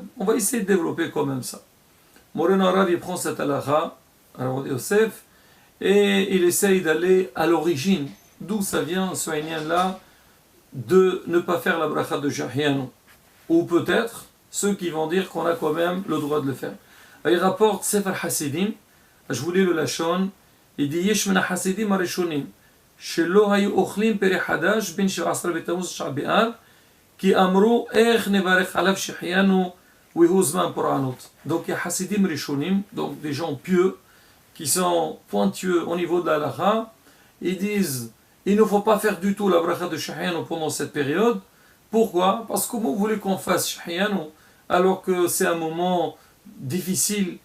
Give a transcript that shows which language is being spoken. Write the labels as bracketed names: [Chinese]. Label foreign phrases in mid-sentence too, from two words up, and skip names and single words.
[French] On va essayer de développer quand même ça. Moreno Arav, il prend cette halakha, Yosef, et il essaye d'aller à l'origine, d'où ça vient ce là de ne pas faire la bracha de Shahyan, ou peut-être ceux qui vont dire qu'on a quand même le droit de le faire. Il rapporte [Hebrew] Sefer Hasidim, [French] je voulais le lachon, il dit [Hebrew] יש מן החסידים הראשונים שלא היו אוכלים פרי חדש בין 17 בתמוז תשעה באב כי אמרו איך נברך עליו שהחיינו והוא זמן פורענות. [French] Donc il y a [Hebrew] חסידים ראשונים, [French] donc des gens pieux qui sont pointueux au niveau de la halakha, ils disent il ne faut pas faire du tout la bracha de Shahyan pendant cette période. Pourquoi? Parce que comment vous voulez qu'on fasse Shahyan alors que c'est un moment difficile?